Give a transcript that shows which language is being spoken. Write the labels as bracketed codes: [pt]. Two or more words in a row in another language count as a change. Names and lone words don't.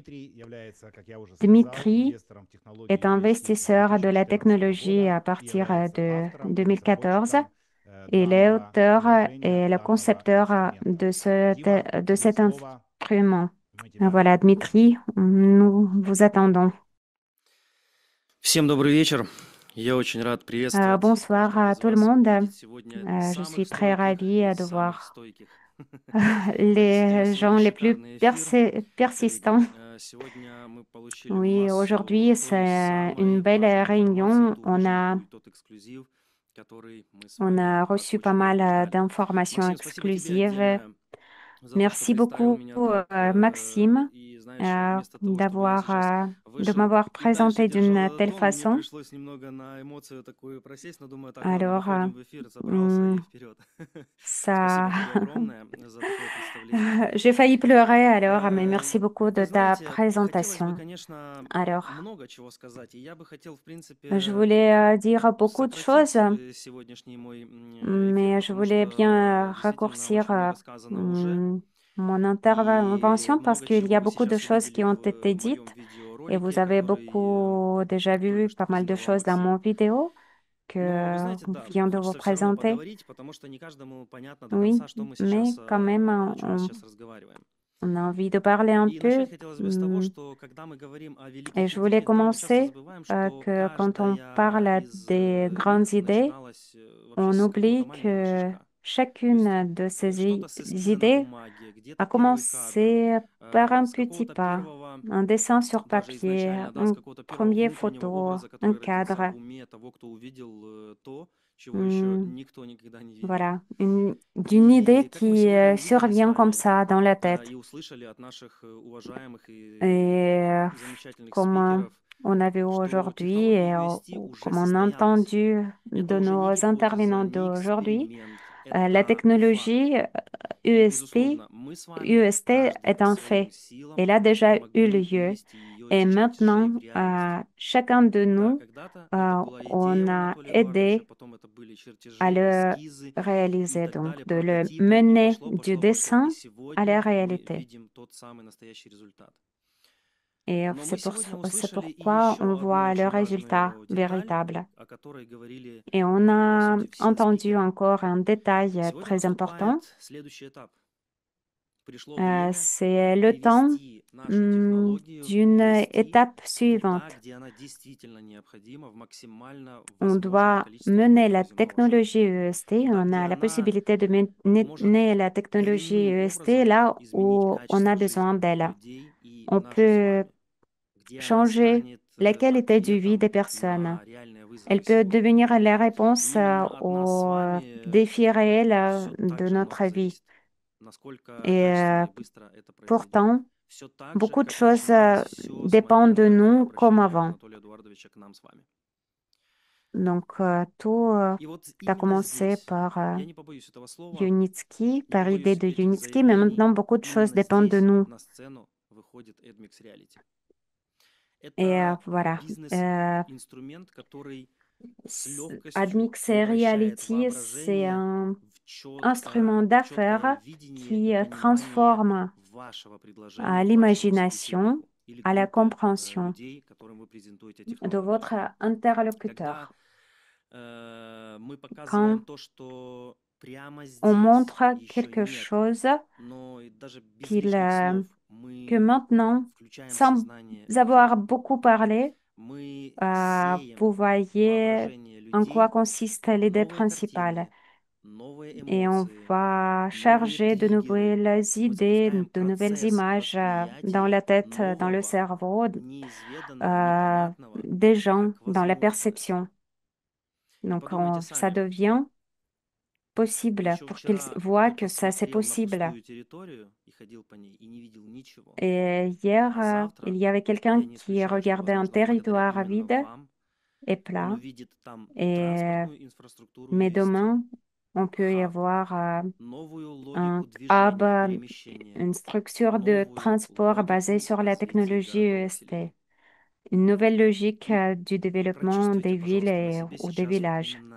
[fr] Dmitri est investisseur de la technologie à partir de 2014. Il est l'auteur et le concepteur de cet instrument. Voilà, Dmitri, nous vous attendons. [ru] Всем добрый вечер. Я очень рад приветствовать [fr] Bonsoir [ru] каждого [fr] à [ru] из [fr] tout le [ru] вас [fr] monde. [ru] и видеть сегодня [fr] Je [ru] самых [fr] suis très [ru] стойких [fr] ravie [ru] и [fr] de [ru] самых [fr] voir [ru] стойких. [fr] les gens [ru] Сегодня [fr] les plus [ru] шикарный эфир, коллеги. [fr] persistants. [ru] Сегодня мы получили [fr] Oui, [ru] массу [fr] aujourd'hui, [ru] той [fr] c'est une [ru] самой [fr] belle [ru] важной информации, [fr] réunion. [ru] ту выжимку и тот эксклюзив, который мы с [fr] On [ru] вами [fr] a [ru] так [fr] reçu pas [ru] очень [fr] mal [ru] долго ждали. [fr] d'informations [ru] Максим, спасибо тебе [fr] exclusives. [ru] отдельное за то, что [fr] Merci [ru] представил [fr] beaucoup, [ru] меня так. [fr] Maxime, [ru] И знаешь, вместо того, чтобы я сейчас [fr] de [ru] вышел [fr] m'avoir [ru] и дальше [fr] présenté [ru] держал [fr] d'une [ru] этот [fr] telle [ru] тон, мне [fr] façon. [ru] пришлось немного на эмоцию такую просесть, но думаю, так, ладно, [fr] Alors, [ru] выходим в эфир, забрался hum, и вперед. [fr] ça, [ru] Спасибо тебе огромное за такое представление. [fr] j'ai failli pleurer alors, mais merci beaucoup [ru] Ты [fr] de ta [ru] знаете, хотелось бы, [fr] présentation. [ru] конечно, [fr] Alors, [ru] много чего сказать, и я бы хотел, в [fr] je [ru] принципе, [fr] voulais dire beaucoup de choses, [ru] сократить сегодняшний мой эфир, [fr] mais je [ru] потому [fr] voulais [ru] что [fr] bien [ru] действительно [fr] raccourcir [ru] очень много сказано уже. [fr] mon [ru] И [fr] intervention parce [ru] много [fr] qu'il y [ru] чего [fr] a [ru] вы [fr] beaucoup de [ru] сейчас [fr] choses qui [ru] увидели [fr] ont [ru] в [fr] été [ru] моем [fr] dites et vous [ru] видеоролике, [fr] avez [ru] который [fr] beaucoup déjà [ru] только [fr] vu pas [ru] что [fr] mal de [ru] передала [fr] choses dans [ru] Максим. [fr] mon vidéo [ru] Но вы [fr] que [ru] знаете, да, [fr] vient de vous [ru] хочется все равно [fr] présenter. [ru] поговорить, потому что не каждому понятно до [fr] Oui, [ru] конца, что мы [fr] mais [ru] сейчас, [fr] quand même, [ru] о чем мы сейчас разговариваем. [fr] on a envie de parler un [ru] И начать [fr] peu. [ru] хотелось бы с того, что когда мы говорим о [fr] Et [ru] великих [fr] je voulais [ru] идеях, да, мы часто [fr] commencer [ru] забываем, что [fr] que quand on [ru] каждая [fr] parle [ru] из [fr] des grandes [ru] них [fr] idées, [ru] начиналась вообще [fr] on [ru] с какого-то [fr] oublie [ru] маленького [fr] que [ru] шажка. То есть [fr] chacune de ces [ru] что-то с эскиза на [fr] idées [ru] бумаге, [fr] a [ru] где-то первый кадр, [fr] commencé par un [ru] с [fr] petit [ru] какого-то [fr] pas, [ru] первого, [fr] un dessin sur [ru] даже [fr] papier, [ru] изначально, да, с [fr] une [ru] какого-то первого [fr] première [ru] внутреннего [fr] photo, [ru] образа, [fr] un [ru] который родился [fr] cadre. [ru] в уме того, кто увидел то, чего еще Hmm, никто никогда не видел. [fr] voilà, d'une idée [ru] И как мы [fr] qui [ru] сегодня увидели с [fr] survient comme [ru] вами [fr] ça dans la tête. [ru] и услышали от наших уважаемых [fr] Et [ru] и замечательных [fr] comme [ru] спикеров, [fr] on a vu [ru] что [fr] aujourd'hui [ru] технология [fr] et [ru] UST уже [fr] comme on a [ru] состоялась. [fr] entendu [ru] Это [fr] de [ru] уже не [fr] nos [ru] гипотеза, [fr] intervenants [ru] не [fr] d'aujourd'hui, [ru] эксперимент, [fr] la [ru] это факт. [fr] technologie [ru] И, [fr] UST, [ru] безусловно, мы с вами, [fr] UST [ru] каждый [fr] est [ru] по [fr] un [ru] своим [fr] fait. [ru] силам, [fr] Elle a déjà eu [ru] помогли [fr] lieu. [ru] вывести ее из [fr] Et [ru] чертежей [fr] maintenant, [ru] в реальность. [fr] chacun de [ru] Да, [fr] nous, [ru] когда-то это была идея [fr] on [ru] у [fr] a [ru] Анатолия Эдуардовича, [fr] aidé [ru] потом это были [fr] à [ru] чертежи, [fr] le [ru] эскизы и [fr] réaliser, [ru] так [fr] donc [ru] далее, [fr] de le [ru] прототипы, и [fr] mener [ru] пошло, [fr] du [ru] пошло, пошло. И [fr] dessin à la [ru] сегодня мы [fr] réalité. [ru] видим тот самый настоящий результат. [fr] Et [ru] Но мы сегодня [fr] c'est [ru] услышали и [fr] pourquoi on [ru] еще одну [fr] voit le [ru] очень [fr] résultat [ru] важную деталь, [fr] véritable. [ru] о которой говорили, [fr] Et on [ru] по [fr] a [ru] сути, все [fr] entendu [ru] спикеры. [fr] encore un détail [ru] Сегодня [fr] très important. [ru] наступает следующий этап. Пришло время [fr] C'est le temps [ru] привести нашу технологию d'une UST [fr] étape [ru] туда, [fr] suivante. [ru] где она действительно необходима в максимально [fr] On [ru] возможном [fr] doit [ru] количестве [fr] mener [ru] пунктов [fr] la [ru] земного шара. [fr] technologie EST. [ru] Туда, [fr] On [ru] где [fr] a la [ru] она [fr] possibilité de [ru] может [fr] mener la technologie [ru] коренным [fr] EST [ru] образом [fr] là [ru] изменить [fr] où on a [ru] качество [fr] besoin [ru] жизни [fr] d'elle. [ru] людей и [fr] On [ru] нашей с [fr] peut [ru] вами, где она [fr] changer [ru] станет [fr] la qualité de vie des [ru] ответом [fr] personnes. [ru] на реальные вызовы [fr] Elle peut [ru] сегодня. [fr] devenir la réponse [ru] Именно от нас с [fr] aux [ru] вами [fr] défis réels [ru] все так [fr] de [ru] же много [fr] notre vie. [ru] зависит. Насколько [fr] Et [ru] качественно и быстро это произойдет. [fr] pourtant, [ru] Все так же, [fr] beaucoup de [ru] как [fr] choses [ru] начиналось все с [fr] dépendent de [ru] момента [fr] nous comme [ru] обращения [fr] avant. [ru] Анатолия Эдуардовича к нам с вами. [fr] Donc, tout [ru] И вот [fr] a [ru] именно [fr] commencé [ru] здесь, [fr] par [ru] я не побоюсь этого слова, [fr] Unitsky, [ru] не [fr] par l'idée [ru] побоюсь [fr] de [ru] этих [fr] Unitsky, mais [ru] заявлений, [fr] maintenant beaucoup de choses [ru] именно [fr] dépendent de [ru] здесь [fr] nous. [ru] на сцену выходит AdMix Reality. [fr] Et [ru] Это [fr] voilà. [ru] бизнес-инструмент, который с легкостью [fr] Admix [ru] превращает [fr] Reality, c'est [ru] воображение [fr] un instrument [ru] в четкое [fr] d'affaires [ru] видение [fr] qui [ru] и понимание [fr] transforme [ru] вашего [fr] à [ru] предложения, вашему [fr] l'imagination, [ru] собеседнику или [fr] à la [ru] группе [fr] compréhension [ru] людей, которым вы презентуете [fr] de [ru] технологию. [fr] votre [ru] Когда [fr] interlocuteur. [ru] мы показываем [fr] Quand [ru] то, что прямо [fr] on [ru] здесь [fr] montre [ru] еще [fr] quelque [ru] нет, [fr] chose [ru] но и даже без [fr] qu'il, [ru] лишних слов [fr] que [ru] мы [fr] maintenant, [ru] включаем в [fr] sans [ru] сознание [fr] avoir [ru] людей. [fr] beaucoup parlé, [ru] Мы [fr] vous [ru] сеем в [fr] voyez [ru] воображение [fr] en quoi [ru] людей [fr] consiste l'idée [ru] новые [fr] principale. [ru] картины, новые [fr] Et on [ru] эмоции, [fr] va [ru] новые [fr] charger de [ru] триггеры. [fr] nouvelles [ru] Мы [fr] idées, [ru] запускаем [fr] de nouvelles [ru] процесс [fr] images dans la [ru] восприятия [fr] tête, dans le [ru] нового, [fr] cerveau, [ru] неизведанного, непонятного, [fr] des gens, [ru] как [fr] dans la [ru] возможность. [fr] perception. [ru] И [fr] Donc, [ru] подумайте [fr] ça [ru] сами. [fr] devient possible [ru] Еще [fr] pour qu'ils [ru] вчера [fr] voient que [ru] кто-то [fr] ça, c'est [ru] смотрел на [fr] possible. [ru] пустую территорию и ходил по ней и не видел ничего. [fr] Et hier, [ru] А [fr] il [ru] завтра, [fr] y avait quelqu'un [ru] я не [fr] qui [ru] исключаю, что, [fr] regardait un [ru] возможно, благодаря [fr] territoire [ru] именно [fr] vide [ru] вам, [fr] est plat, et, mais demain, on peut y avoir un hub, une structure de transport basée sur la technologie EST, une nouvelle logique du développement des villes ou des villages.